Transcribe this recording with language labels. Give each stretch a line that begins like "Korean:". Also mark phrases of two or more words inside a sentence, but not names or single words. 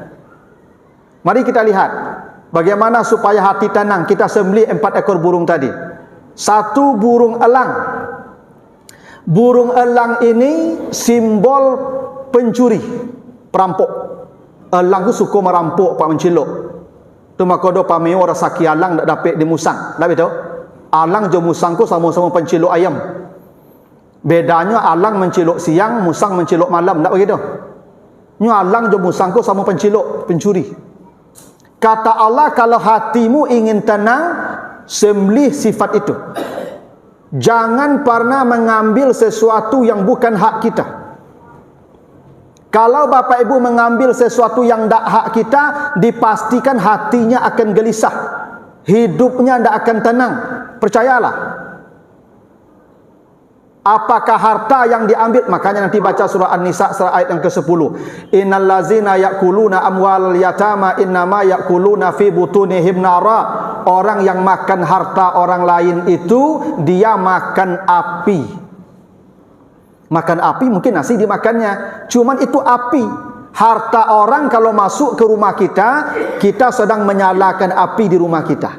Indonesian: Mari kita lihat bagaimana supaya hati tenang. Kita sembelih 4 ekor burung tadi. 1 burung elang. Burung elang ini simbol pencuri, perampok. Elang itu suka merampok, pak mencilok.
Minangkabau: Tu makodo pameo rasaki alang dak dapat di musang. Tak betul? Alang jo musang ko sama-sama pencilok ayam.
Indonesian: Bedanya alang mencilok siang, musang mencilok malam, tak begitu?
Minangkabau: Nyu alang jo musang ko sama pencilok,
Indonesian: pencuri. Kata Allah, kalau hatimu ingin tenang, sembelih sifat itu. Jangan pernah mengambil sesuatu yang bukan hak kita. Kalau Bapak Ibu mengambil sesuatu yang tidak hak kita, dipastikan hatinya akan gelisah. Hidupnya tidak akan tenang. Percayalah. Apakah harta yang diambil? Makanya nanti baca surah An-Nisa, surah ayat yang ke-10.
Arabic: إن الذين يأكلون أموال اليتامى إنما يأكلون في بطونهم نارا.
Indonesian: Orang yang makan harta orang lain itu, dia makan api. Makan api, mungkin nasi dimakannya, cuman itu api. Harta orang kalau masuk ke rumah kita, kita sedang menyalakan api di rumah kita.